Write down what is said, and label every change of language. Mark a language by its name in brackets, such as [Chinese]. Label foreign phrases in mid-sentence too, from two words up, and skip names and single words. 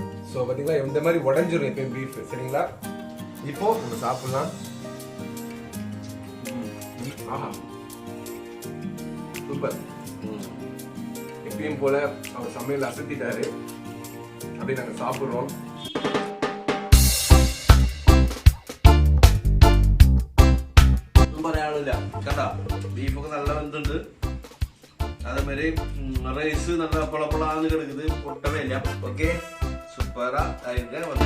[Tamil] ஸோ பாத்தீங்களா இந்த மாதிரி உடஞ்சிரும் எப்பயும் பீஃப். சரிங்களா, இப்போ நம்ம சாப்பிடலாம். ஆஹா, சூப்பர். எப்பயும் போல அவர் சமையல் அசத்திட்டாரு. அப்படியே நாங்க சாப்பிடுறோம். [Malayalam] പറയാനില്ല കേട്ടാ. ബീഫൊക്കെ നല്ല വെന്തുണ്ട്. അതേമാതിരി റൈസ് നല്ല പൊളപ്പൊളാന്ന് കിടക്കുന്നത്, പൊട്ടവേ ഇല്ല. ഓക്കെ, സൂപ്പറാ അതിന്റെ